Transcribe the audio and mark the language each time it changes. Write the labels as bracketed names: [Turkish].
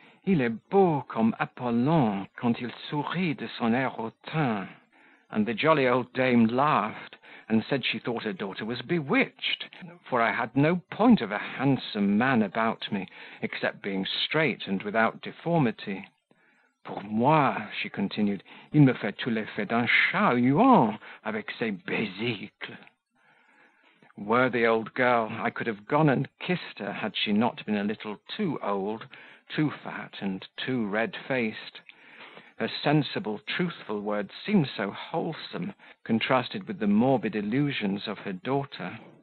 [French] Il est beau comme Apollon quand il sourit de son air hautain. [English] And the jolly old dame laughed, and said she thought her daughter was bewitched, for I had no point of a handsome man about me, except being straight and without deformity. [French] Pour moi, [English] she continued, [French] il me fait tout l'effet d'un chat huant avec ses besicles. [English] Worthy old girl, I could have gone and kissed her, had she not been a little too old, too fat, and too red-faced. Her sensible, truthful words seemed so wholesome, contrasted with the morbid illusions of her daughter.